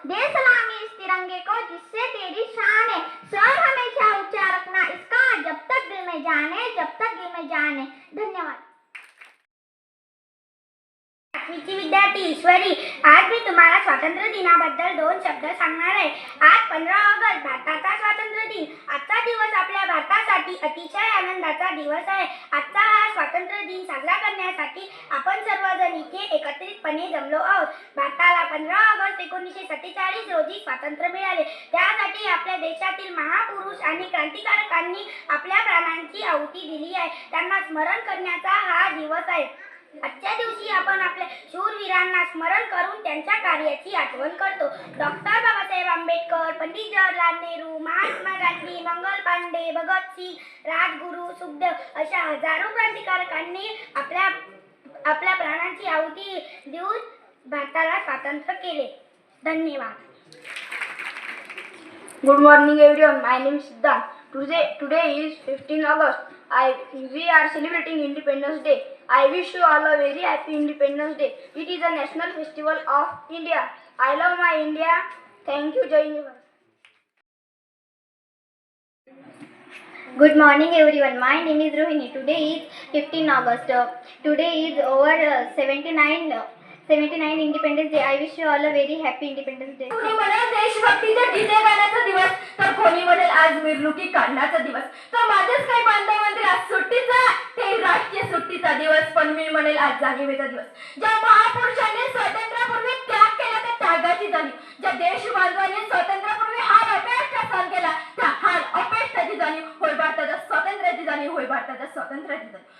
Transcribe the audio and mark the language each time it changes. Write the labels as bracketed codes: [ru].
[hi] देश सलामी इस तिरंगे को जिससे तेरी शान है, सर हमेशा ऊंचा रखना इसका जब तक दिल में जाने, जब तक दिल में जाने. [mr] धन्यवाद. मी विद्यार्थी ईश्वरी. आज मी तुम्हाला स्वातंत्र्य दिनाबद्दल 2 शब्द सांगणार आहे. आज 15 ऑगस्ट भारताचा स्वातंत्र्य दिन. आजचा दिवस आपल्या भारतासाठी अतिशय आनंदाचा दिवस आहे. आजचा हा स्वातंत्र्य दिन साजरा करण्यासाठी आपण सर्वजण इथे एकत्रितपणे जमलो आहोत. भारताला 15 ऑगस्ट 1947 रोजी स्वातंत्र्य मिळाले. त्यासाठी आपल्या देशातील महापुरुष आणि क्रांतिकारकांनी आपल्या प्राणांची आहुती दिली आहे. त्यांना स्मरण करण्याचा हा दिवस आहे. आजच्या दिवशी आपण आपल्या शूरवीरांना स्मरण करून त्यांच्या कार्याची आठवण करतो. डॉक्टर बाबासाहेब आंबेडकर, पंडित जवाहरलाल नेहरू, महात्मा गांधी, मंगल पांडे, भगतसिंग, राजगुरू, सुखदेव अशा हजारो क्रांतिकारकांनी आपल्या प्राणांची आहुती देऊन भारताला स्वातंत्र्य केले. धन्यवाद. [en] Good morning everyone, my name is Siddhant. Today is 15 August. We are celebrating Independence Day. I wish you all a very happy Independence Day. It is a national festival of India. I love my India. Thank you, Jai Hind. Good morning everyone. My name is Rohini. Today is 15 August. Today is over 79 Independence Day. I wish you all a very happy Independence Day. [mr] कोणी म्हणेल देशभक्तीचा DJ गाण्याचा दिवस, तर कोणी म्हणेल आज मिरवणुकी काढण्याचा दिवस. तर माझेच काही बांधव म्हणतील आज सुट्टीचा, ते राष्ट्रीय सुट्टीचा दिवस. पण मी म्हणेल आज जाणीवेचा दिवस. ज्या महापुरुषांनी स्वातंत्र्यापूर्वी त्याग केला त्या त्यागाची जाणीव, ज्या देश बांधवांनी स्वातंत्र्यापूर्वी हाल अपेष्टा सहन केला त्या हाल अपेष्टाची जाणीव होय भारताच्या स्वातंत्र्याची जाणीव, होय भारताच्या स्वातंत्र्याची जाणीव.